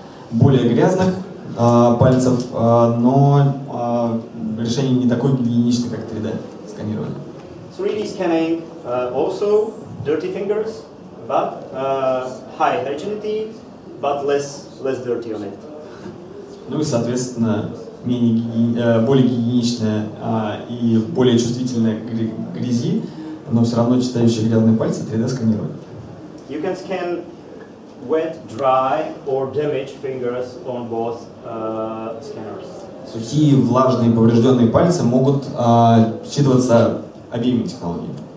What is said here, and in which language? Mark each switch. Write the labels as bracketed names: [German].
[Russian] Более грязных пальцев, но решение не такое гигиеничное, как 3D сканирование. [English] 3D scanning also dirty fingers, but high hygienity, but less dirty on it. [Russian] Ну и, соответственно, более гигиеничная и более чувствительная к грязи, но все равно читающие грязные пальцы 3D сканируют. [English] You can scan wet, dry or damaged fingers on both scanners. [Russian] Сухие, влажные, поврежденные пальцы могут считываться обеими технологиями.